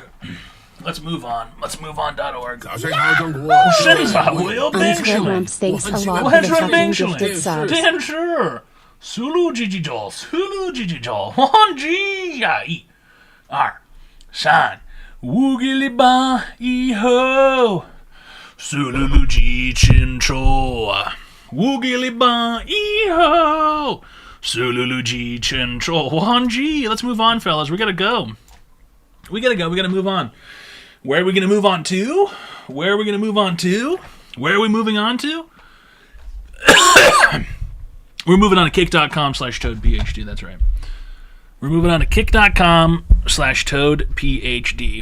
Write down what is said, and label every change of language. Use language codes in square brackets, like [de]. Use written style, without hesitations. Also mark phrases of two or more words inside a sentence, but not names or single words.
[en] Let's move on. Let's move on.org. Thanks a lot for the fucking gifted subs. Damn sure. Sulu Gigi Joel. Sulu Gigi Joel. 1G. R. San. Woogily ba e ho. Sulu Gigi Chincho. Woogily ba e ho. Sululuji Chincho 1G. Let's move on, fellas. We gotta go. We gotta move on. Where are we gonna move on to? Where are we moving on to? We're moving on to kick.com/toadphd. That's right. We're moving on to kick.com/toadphd.